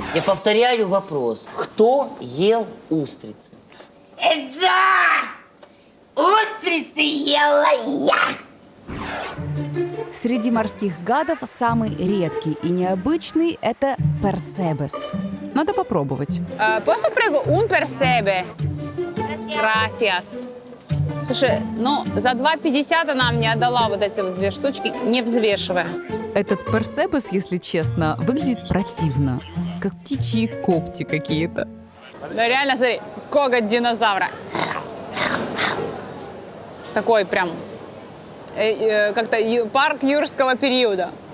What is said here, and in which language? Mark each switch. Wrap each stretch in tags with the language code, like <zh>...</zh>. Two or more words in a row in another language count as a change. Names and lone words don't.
<ru>Я повторяю вопрос. Кто ел устрицы? Да! Устрицы ела я! Среди морских гадов самый редкий и необычный – это персебес. Надо попробовать.</ru> <es>Posso prego un percebe? Gracias.</es> <ru>Слушай, за 2,50 она мне отдала вот эти вот 2 штучки, не взвешивая. Этот персебес, если честно, выглядит противно. Как птичьи когти какие-то. Да реально, смотри, коготь динозавра. Такой прям, как-то парк юрского периода.</ru>